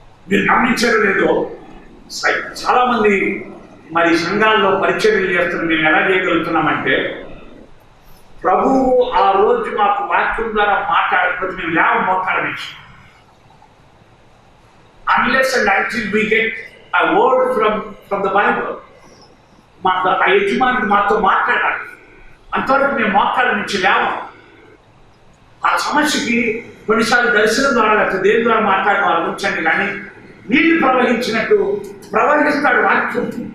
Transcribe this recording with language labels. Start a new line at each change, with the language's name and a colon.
Telugu: మీరు గమనించారో లేదో, చాలా మంది మరి సంఘాల్లో పరిచర్యలు చేస్తున్నారు. మేము ఎలా చేయగలుగుతున్నామంటే ప్రభువు ఆ రోజు మాకు వాక్యం ద్వారా మాట్లాడకపోతే మేము లేవ మోకాళ్ళ నుంచి.
English: Unless and until we get a word from the Bible,
Telugu: మాకు ఆ యజమానుడు మాతో మాట్లాడాలి. అంతవరకు మేము మోకాళ్ళ నుంచి లేవం. ఆ సమస్యకి కొన్నిసార్లు దర్శనం ద్వారా లేకపోతే దేని ద్వారా మాట్లాడడం ఆలోచించండి, కానీ నీళ్లు ప్రవహించినట్టు ప్రవహిస్తాడు వాక్యం.